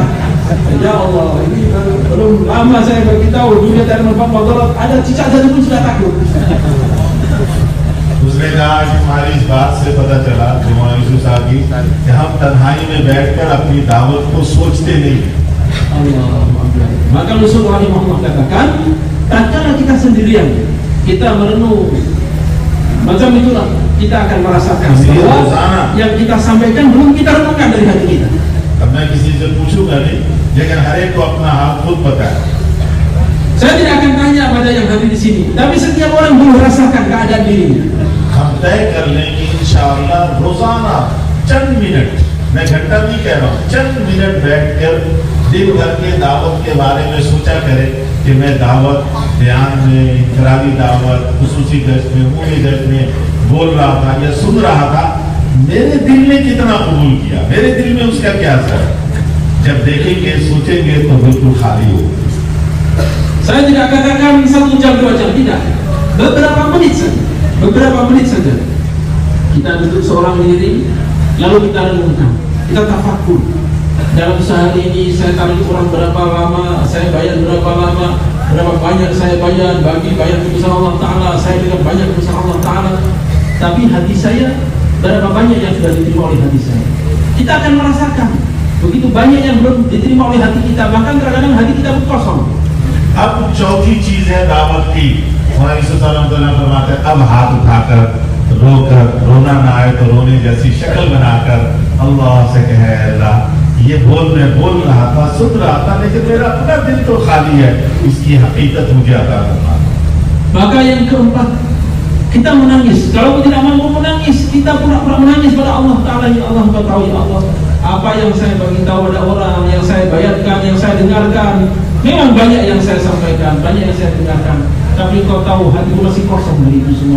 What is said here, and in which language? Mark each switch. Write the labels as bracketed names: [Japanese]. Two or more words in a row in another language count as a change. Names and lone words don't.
[Malay] Ya Allah, ini belum lama saya beritahu dunia tak ada manfaat mudarat, ada cicak jatuh pun sudah takut. [Hindi] उसने कहा कि हमारी इस बात से पता चला कि हम तन्हाई में बैठकर अपनी दावत को सोचते नहीं। [Malay] Maka Rasulullah Muhammad katakan, tatkala kita sendirian, kita merenung, macam itulah kita akan merasakan bahwa yang kita sampaikan belum kita renungkan dari hati kita. [Hindi] अब मैं किसी से पूछूंगा नहीं, लेकिन हर एक को अपना हाल खुद पता है। [Malay] Saya tidak akan tanya pada yang hadir di sini, tapi setiap orang belum merasakan keadaan dirinya. [Hindi] हम तय कर लें कि [Arabic] إن شاء الله [Hindi] रोजाना चंद मिनट, मैं घंटा नहीं कह रहा हूँ, चंद मिनट बैठकर दिन भर के दावत के बारे में सोचा करें कि मैं दावत बयान में, इनफरादी दावत, खुसूसी गश्त में, उमूमी गश्त में बोल रहा था या सुन रहा था, मेरे दिल ने कितना कबूल किया, मेरे दिल में उसका क्या असर है। जब देखेंगे सोचेंगे तो बिल्कुल खाली हो। [Malay] Saya tidak katakan 1 jam 2 jam, tidak. Beberapa menit saja. Kita duduk seorang diri, lalu kita renungkan, kita tafakkur. Dalam sehari ini saya tarik orang berapa lama, saya bayar berapa lama, berapa banyak saya bayar, bagi bayar kebesaran Allah Ta'ala, saya juga banyak kebesaran Allah Ta'ala. Tapi hati saya, berapa banyak yang sudah diterima oleh hati saya. Kita akan merasakan begitu banyak yang belum diterima oleh hati kita, bahkan terkadang hati kita kosong. [Hindi] अब चौथी चीज है दावत की। फरमाते हैं अब हाथ उठाकर रोकर, रोना ना आए तो रोने जैसी शक्ल बनाकर अल्लाह से कहे अल्लाह ये मैं बोल रहा था, सुन रहा था, लेकिन मेरा अपना दिल तो खाली है, इसकी हकीकत मुझे अता करना। [Malay] Maka yang keempat, kita menangis. Kalau tidak mampu menangis, kita pura-pura menangis pada Allah Ta'ala. Ya Allah, Engkau tahu ya Allah, apa yang saya beritahu pada orang, yang saya bayarkan, yang saya dengarkan, memang banyak yang saya sampaikan, banyak yang saya dengarkan, tapi Engkau tahu hatiku masih kosong dari itu semua.